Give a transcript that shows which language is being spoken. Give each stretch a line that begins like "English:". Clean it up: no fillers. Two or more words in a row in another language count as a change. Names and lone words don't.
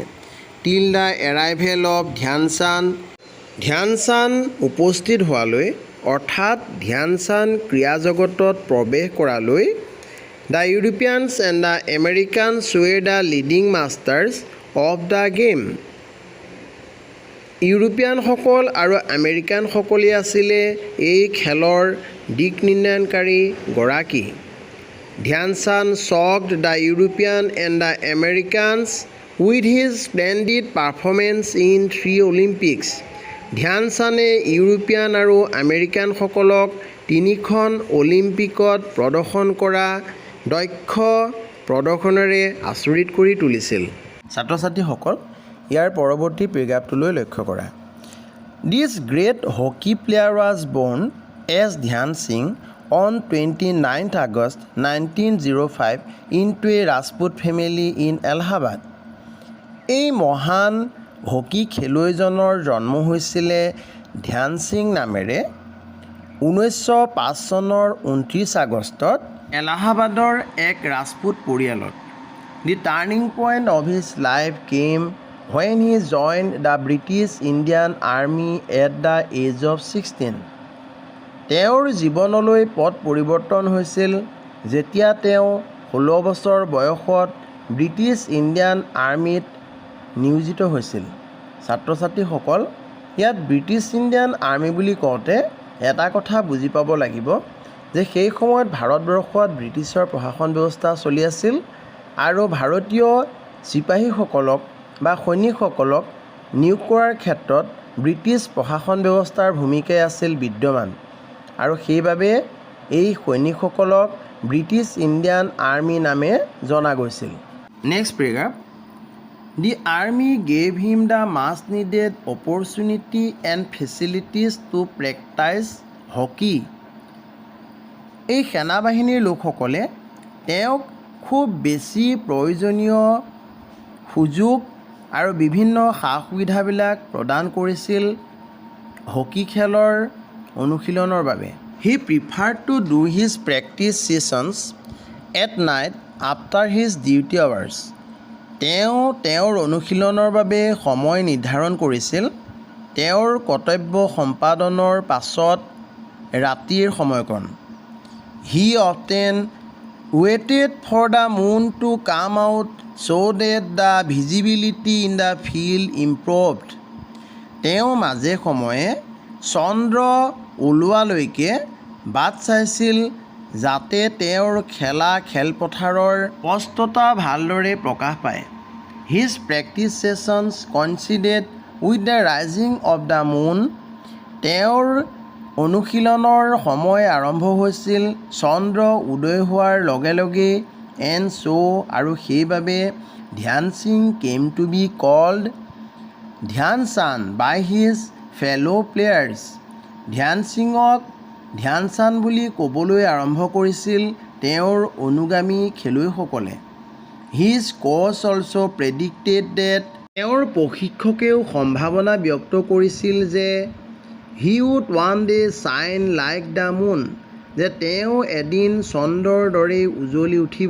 English: till the arrival of Dhyan Chand
Assamese: উপস্থিত হোৱালৈ অৰ্থাৎ ধ্যানচান্দ ক্ৰীড়া জগতত প্ৰৱেশ কৰালৈ
English: the Europeans and the Americans were the leading masters of the game.
Assamese: ইউৰোপীয়ানসকল আৰু আমেৰিকানসকলেই আছিলে এই খেলৰ দিক নিৰ্ণয়নকাৰী গৰাকী।
English: ধ্যানচান্দ shocked the European and the Americans with his splendid performance in 3 Olympics.
Assamese: ধ্যানচান্দে ইউৰোপীয়ান আৰু আমেৰিকানসকলক 3খন অলিম্পিকত প্ৰদৰ্শন কৰা দক্ষ প্ৰদৰ্শনেৰে আচৰিত কৰি তুলিছিল। ছাত্ৰ ছাত্ৰীসকল ইয়াৰ পৰৱৰ্তী পেৰাগ্ৰাফটোলৈ লক্ষ্য কৰা।
English: This great hockey player was born as Dhyan Singh on 29th August 1905 into a Rajput family in Allahabad.
Assamese: এই মহান হকী খেলুৱৈজনৰ জন্ম হৈছিলে ধ্যান সিং নামেৰে 1905 চনৰ 29 আগষ্টত এলাহাবাদৰ এক ৰাজপুত পৰিয়ালত।
English: The turning point of his life came when he joined the British Indian Army at the age of 16.
Assamese: তেওঁৰ জীৱনলৈ পথ পৰিৱৰ্তন হৈছিল যেতিয়া তেওঁ 16 বছৰ বয়সত ব্ৰিটিছ ইণ্ডিয়ান আৰ্মিত নিয়োজিত হৈছিল। ছাত্ৰ ছাত্ৰীসকল ইয়াত ব্ৰিটিছ ইণ্ডিয়ান আৰ্মি বুলি কওঁতে এটা কথা বুজি পাব লাগিব যে সেই সময়ত ভাৰতবৰ্ষত ব্ৰিটিছৰ প্ৰশাসন ব্যৱস্থা চলি আছিল আৰু ভাৰতীয় চিপাহীসকলক বা সৈনিকসকলক নিয়োগ কৰাৰ ক্ষেত্ৰত ব্ৰিটিছ প্ৰশাসন ব্যৱস্থাৰ ভূমিকাই আছিল বিদ্যমান আৰু সেইবাবে এই সৈনিকসকলক ব্ৰিটিছ ইণ্ডিয়ান আৰ্মি নামে জনা গৈছিল।
English: next paragraph. The army gave him the much needed opportunity and facilities to practice hockey.
Assamese: এই সেনাবাহিনীৰ লোকসকলে তেওঁক খুব বেছি প্ৰয়োজনীয় সুযোগ আৰু বিভিন্ন সা সুবিধাবিলাক প্ৰদান কৰিছিল হকী খেলৰ অনুশীলনৰ বাবে।
English: He preferred to do his practice sessions at night after his duty hours.
Assamese: তেওঁ তেওঁৰ অনুশীলনৰ বাবে সময় নিৰ্ধাৰণ কৰিছিল তেওঁৰ কৰ্তব্য সম্পাদনৰ পাছত ৰাতিৰ সময়কণ।
English: He often waited for the moon to come out so that the visibility in the field improved.
Assamese: তেওঁ মাজে সময়ে চন্দ্ৰ ওলোৱালৈকে বাট চাইছিল যাতে তেওঁৰ খেলা খেলপথাৰৰ স্পষ্টতা ভালদৰে প্ৰকাশ পায়।
English: His practice sessions coincided with the rising of the moon.
Assamese: তেওঁৰ অনুশীলনৰ সময় আৰম্ভ হৈছিল চন্দ্ৰ উদয় হোৱাৰ লগে লগে
English: and so
Assamese: আৰু সেইবাবে ধ্যান সিং
English: came to be called
Assamese: ধ্যানচান্দ
English: by his fellow players.
Assamese: ধ্যান সিঙক ধ্যানচান্দ বুলি ক'বলৈ আৰম্ভ কৰিছিল তেওঁৰ অনুগামী খেলুৱৈসকলে।
English: His coach also predicted that
Assamese: তেওঁৰ প্ৰশিক্ষকেও সম্ভাৱনা ব্যক্ত কৰিছিল যে
English: he would one day shine like the moon,
Assamese: যে তেওঁ এদিন চন্দ্ৰৰ দৰে উজ্বলি উঠিব।